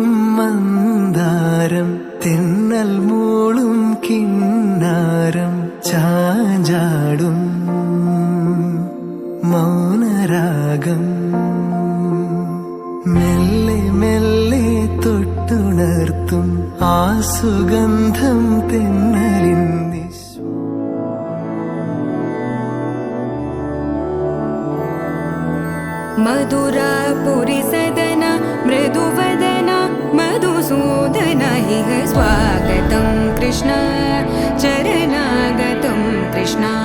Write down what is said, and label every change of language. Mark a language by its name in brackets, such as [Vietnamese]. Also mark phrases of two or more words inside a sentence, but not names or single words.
[Malayalam] മന്ദാരം തെന്നൽ മൂളും കിന്നാരം ചാഞ്ചാടും മൗനരാഗം ഉണർത്തും ആ സുഗന്ധം തെന്നലിൻ [Sanskrit] मधुरापुरी सदन मृदुवदन मधुसूदन इह स्वागतं कृष्ण चरणागतं कृष्ण